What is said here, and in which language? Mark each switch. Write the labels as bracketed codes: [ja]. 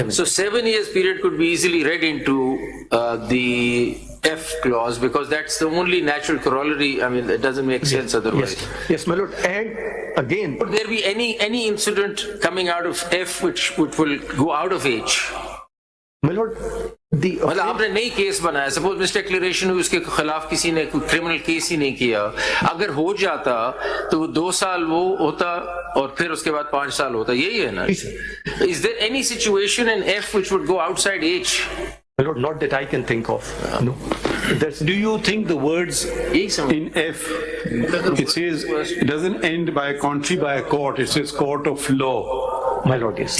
[en] So 7 years period could be easily read into the F clause, because that's the only natural corollary. I mean, it doesn't make sense otherwise. Yes, my lord. And again, would there be any incident coming out of F which will go out of H? My lord, [hi] मतलब आपने नई case बनाया, suppose मिसडिक्लेरेशन हुई, उसके खिलाफ किसी ने कोई क्रिमिनल केस ही नहीं किया, अगर हो जाता तो वो 2 साल वो होता और फिर उसके बाद 5 साल होता, यही है ना? [en] Is there any situation in F which would go outside H? My lord, not that I can think of. No. Do you think the words in F, it says, it doesn't end by a contrary by a court, it says court of law. My lord, yes.